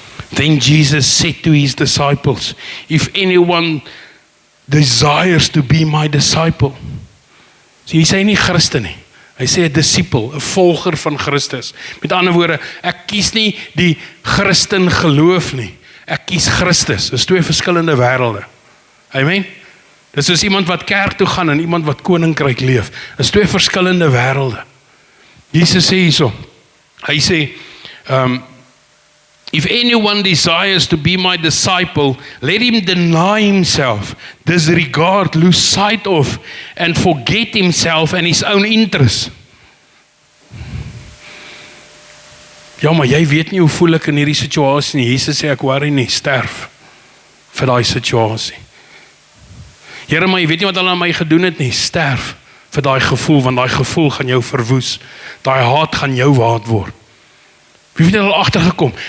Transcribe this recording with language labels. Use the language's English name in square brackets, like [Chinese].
[English] Then Jesus said to his disciples, if anyone desires to be my disciple. [Afrikaans] So hy sê nie Christen nie. Hy sê 'n disipel, 'n volger van Christus. Met ander woorde, ek kies nie die Christen geloof nie. Ek kies Christus. Dis twee verskillende wêrelde. Amen. Dis soos iemand wat kerk toe gaan en iemand wat koninkryk leef. Dis twee verskillende wêrelde. Jesus sê hierso. Hy sê, [English] if anyone desires to be my disciple, let him deny himself, disregard, lose sight of, and forget himself and his own interest. [Afrikaans] Ja, maar jy weet nie hoe voel ek in hierdie situasie nie. Jesus sê ek worry nie, sterf vir daai situasie. Here, maar jy weet nie wat hulle aan my gedoen het nie, sterf vir daai gevoel, want daai gevoel gaan jou verwoes. Daai haat gaan jou haat word. Wie het al agtergekom?